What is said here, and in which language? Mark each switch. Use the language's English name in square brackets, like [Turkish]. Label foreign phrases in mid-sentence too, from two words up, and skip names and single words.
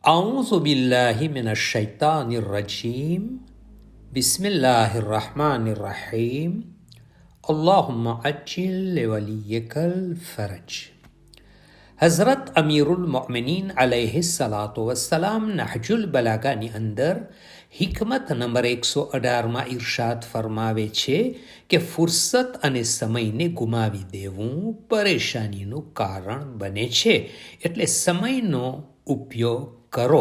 [Arabic] أعوذ بالله من الشيطان الرجيم بسم الله الرحمن الرحيم اللهم عجل لوليك الفرج. [Gujarati] હઝરત અમીરુલ મોમિનીન [Arabic] عليه الصلاة والسلام [Gujarati] નહજુલ બલાગાની અંદર હિકમત નંબર 118માં ઇરશાદ ફરમાવે છે કે ફુરસત અને સમયને ગુમાવી દેવું પરેશાનીનું કારણ બને છે, એટલે સમયનો ઉપયોગ કરો.